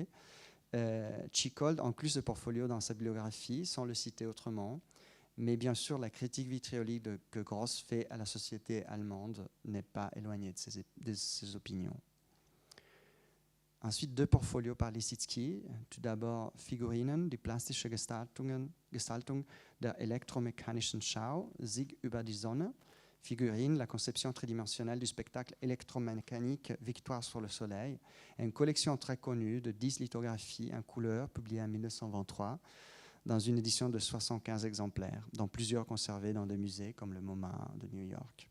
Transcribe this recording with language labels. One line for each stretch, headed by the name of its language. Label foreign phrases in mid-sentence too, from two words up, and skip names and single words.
French: Tschichold inclut ce portfolio dans sa biographie sans le citer autrement, mais bien sûr la critique vitriolique que Gross fait à la société allemande n'est pas éloignée de ses opinions. Ensuite, 2 portfolios par Lissitzky. Tout d'abord,
German: Figurinen, die plastische Gestaltung der elektromechanischen Schau, Sieg über die Sonne.
French: Figurine, la conception tridimensionnelle du spectacle électromécanique Victoire sur le Soleil. Et une collection très connue de 10 lithographies en couleur, publiée en 1923, dans une édition de 75 exemplaires, dont plusieurs conservés dans des musées comme le MoMA de New York.